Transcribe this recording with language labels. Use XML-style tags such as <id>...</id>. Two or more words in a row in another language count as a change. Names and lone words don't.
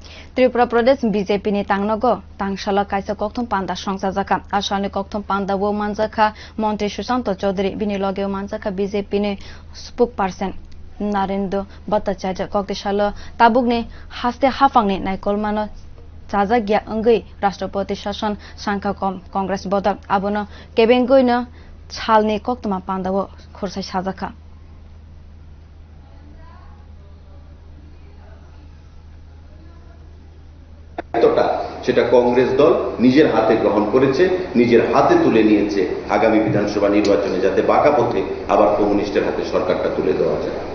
<trp>Tripura Pradesh BJP ni tangnogo tangshala kaisa kokthom panda songsa asani kokthom panda wo manjaka Mantri Susanto Chaudhary bini loge manjaka BJP ni spokesperson Narendra Bhattacharya koktishala tabukni haste hafangni naikolmano Chajagya angui Rashtrapati Shasan Sangka Congress bodak abono kebengoina chalni koktoma panda wo khorsai sajaka</trp> <bn>সেটা কংগ্রেস দল নিজের হাতে গ্রহণ করেছে, নিজের হাতে তুলে নিয়েছে আগামী বিধানসভা নির্বাচনে যাতে বাঁকা পথে আবার কমিউনিস্টের হাতে সরকারটা তুলে দেওয়া যায়।</bn>